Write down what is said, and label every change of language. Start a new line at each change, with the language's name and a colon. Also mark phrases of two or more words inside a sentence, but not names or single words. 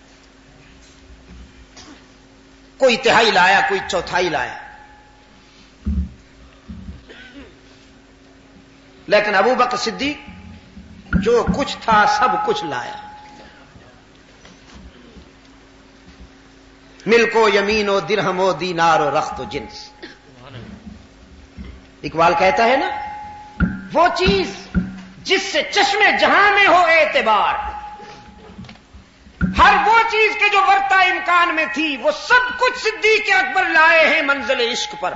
Urdu: کوئی تہائی لایا، کوئی چوتھائی لایا، لیکن ابو بکر صدیق جو کچھ تھا سب کچھ لایا.
Persian: ملک و یمین و درہم و دینار و رخت و جنس.
Urdu: اقبال کہتا ہے نا، وہ چیز جس سے چشمے جہاں میں ہو اعتبار، ہر وہ چیز کے جو ورتا امکان میں تھی وہ سب کچھ صدیق اکبر لائے ہیں منزل عشق پر.